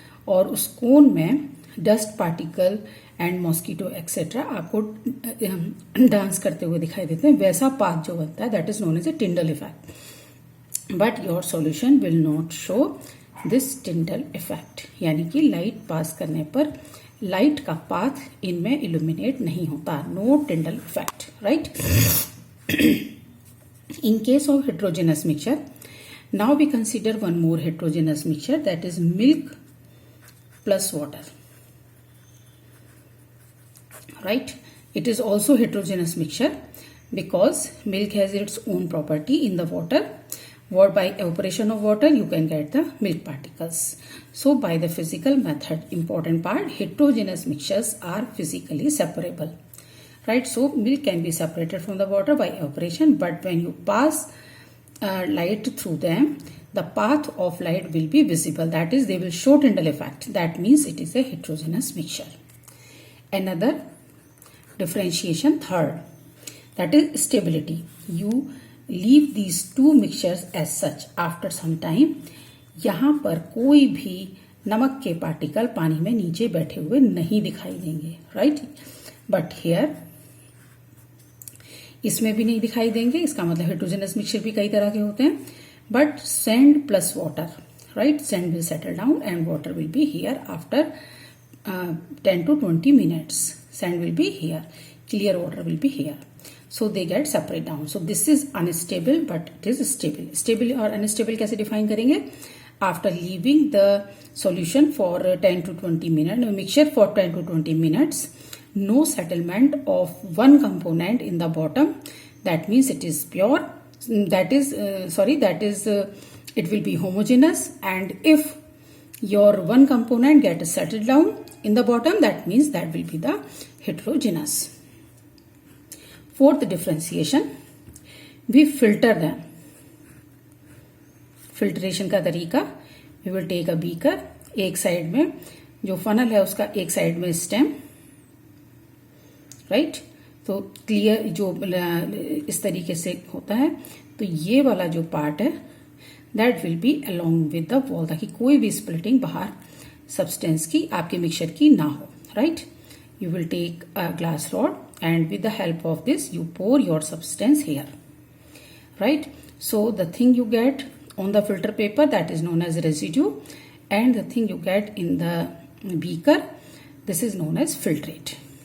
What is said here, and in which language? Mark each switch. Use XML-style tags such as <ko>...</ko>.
<hi>और उस कोन में dust particle and mosquito etcetera आपको डांस करते हुए दिखाई देते हैं. वैसा पाथ जो बनता है, that is known as a Tyndall effect. But your solution will not show this Tyndall effect, यानी कि लाइट पास करने पर लाइट का पाथ इनमें इल्यूमिनेट नहीं होता.</hi> <en>No Tyndall effect, right. In case of heterogeneous mixture, now we consider one more heterogeneous mixture, that is milk plus water, right. It is also heterogeneous mixture because milk has its own property in the water, What by evaporation of water you can get the milk particles. So by the physical method, important part, heterogeneous mixtures are physically separable, right? So milk can be separated from the water by evaporation, but when you pass light through them, the path of light will be visible, that is they will show Tyndall effect. That means it is a heterogeneous mixture. Another differentiation, third, that is stability. You leave these two mixtures as such.</en> <hi>After some time, यहाँ पर कोई भी नमक के particle पानी में नीचे बैठे हुए नहीं दिखाई देंगे, राइट? बट हेयर इसमें भी नहीं दिखाई देंगे. इसका मतलब हेटेरोजेनस मिक्सचर भी कई तरह के होते हैं. But sand plus water, right?</hi> <en>Sand will settle down and water will be here after 10 to 20 minutes. Sand will be here, clear water will be here. So they get separate down. So this is unstable, but it is stable. Stable और unstable कैसे define करेंगे? After leaving the solution for 10 to 20 minutes, mixture for 10 to 20 minutes, no settlement of one component in the bottom. That means it is pure. That is it will be homogeneous. And if your one component gets settled down in the bottom, that means that will be the heterogeneous. Fourth differentiation, we filter them.</en> <hi>Filtration का तरीका, we will take a beaker, एक side में जो funnel है उसका एक side में stem, right? तो क्लियर जो इस तरीके से होता है, तो ये वाला जो पार्ट है that will be along with the wall, ताकि कोई भी splitting बाहर सब्सटेंस की आपके मिक्सचर की ना हो, right?</hi> <en>You will take a glass rod and with the help of this you pour your substance here, right? So the thing you get on the filter paper, that is known as residue, and the thing you get in the beaker, this is known as filtrate.</en>